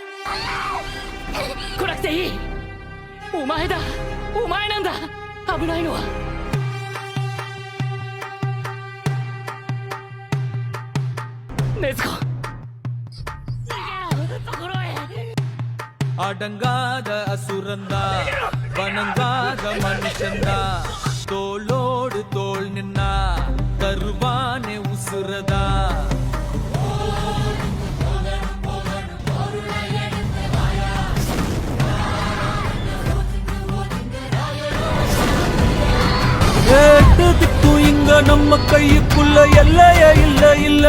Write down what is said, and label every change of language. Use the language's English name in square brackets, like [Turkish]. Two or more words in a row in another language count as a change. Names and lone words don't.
[Japanese] 来なくていい。お前だ、お前なんだ。危ないのは。禰豆子、逃げろ、ところへ。 [Tamil] அடங்காத அசுரந்தா வணங்காத மனுஷந்தா தோளோடு தோள் நின்னா தருவானே உசுரதா ஏட்டதுக்கும் இங்க நம்ம கையுக்குள்ள எல்லைய இல்ல இல்ல